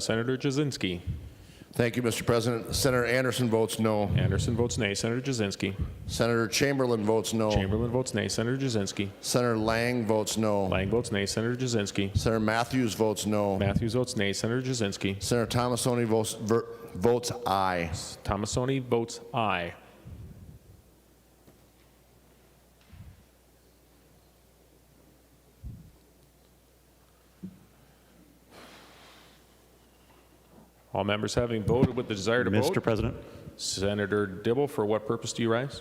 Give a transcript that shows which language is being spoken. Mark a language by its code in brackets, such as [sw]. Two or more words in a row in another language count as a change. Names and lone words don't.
[en] Senator Jasinski. Thank you, Mr. President. Senator Anderson votes no. Anderson votes nay. Senator Jasinski. Senator Chamberlain votes no. Chamberlain votes nay. Senator Jasinski. Senator Lang votes no. Lang votes nay. Senator Jasinski. Senator Matthews votes no. Matthews votes nay. Senator Jasinski. Senator Tomasoni votes aye. Tomasoni votes aye. All members having voted with the desire to vote. Mr. President, Senator Dibble, for what purpose do you rise?